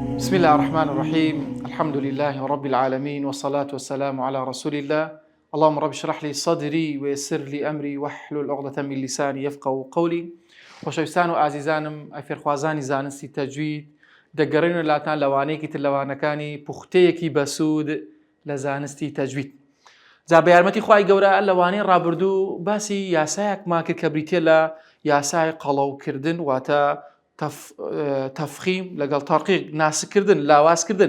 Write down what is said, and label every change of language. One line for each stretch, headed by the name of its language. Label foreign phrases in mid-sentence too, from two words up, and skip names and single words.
Arabic: بسم الله الرحمن الرحيم. الحمد لله رب العالمين والصلاة والسلام على رسول الله. اللهم رب اشرح لي صدري ويسر لي أمري واحلل عقدة من لساني يفقهوا قولي.
Central Kurdish: خۆشەویستان و ئازیزانم ئەفێرخوازانی زانستی تەجوید دەگەڕێنە لاتان لەوانەیەکی تر لەوانەکانی پوختەیەکی بەسوود لە زانستی تەجوید. جا بە یارمەتی خوای گەورە لەوانەی ڕابردوو باسی یاسایەکمان کرد کە بریتێ لە یاسای قەڵەوکردن واتە تەفخیم لەگەڵ تەرقیق ناسکردن لاوازکردن.